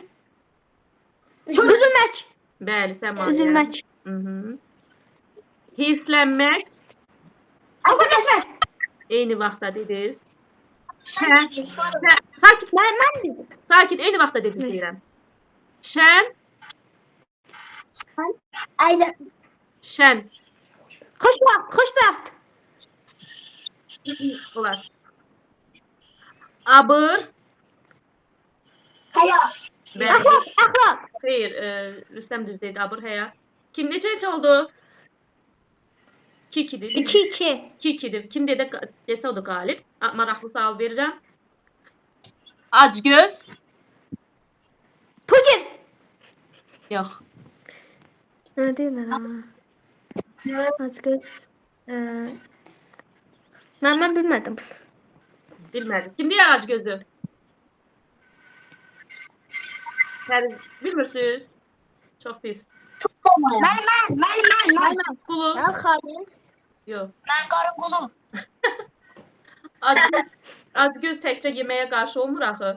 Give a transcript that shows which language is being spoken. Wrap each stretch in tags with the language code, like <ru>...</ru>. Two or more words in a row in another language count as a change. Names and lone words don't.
<tr>Üzülmek.</tr> <az>Bəli, Səmaya.</az> <tr>Üzülmek.</tr> <az>Mhm. Hirslənmək.</az> <tr>Azarlaşmak.</tr> <az>Eyni vaxtda dediniz. Sonra Sakit,</az> <tr>Ben dedim.</tr> <az>sakit, eyni vaxtda dediniz</az> <tr>Neyse.</tr> <az>deyirəm. Şən,</az> <tr>aile.</tr> <az>şən.</az> <tr>Hoş vakit. Hoş vakit.</tr> <az>Olar. Abır. Haya. Bəli.</az> <tr>Ahlak. Ahlak.</tr> <az>Xeyr, Rüstəm düz dedi. Abır, həya. Kim neçə oldu? 2-2-dir. 2-2. 2-2-dir. Kim desə o da qalib. Maraqlı sual verirəm. Acgöz. Pucir. Yox.</az> <tr>Ne diyorlar ha? Azgöz. Ben bilmedim.</tr> <az>Bilmədim. Kim deyər acgözü? Yəni, bilmirsiniz? Çox pis.</az> <tr>Ben.</tr> <az>Qulu.</az> <tr>Ben Halim.</tr> <az>Yox.</az> <tr>Ben Karakolum.</tr> <az>Acgöz təkcə yeməyə qarşı olmur axı.</az>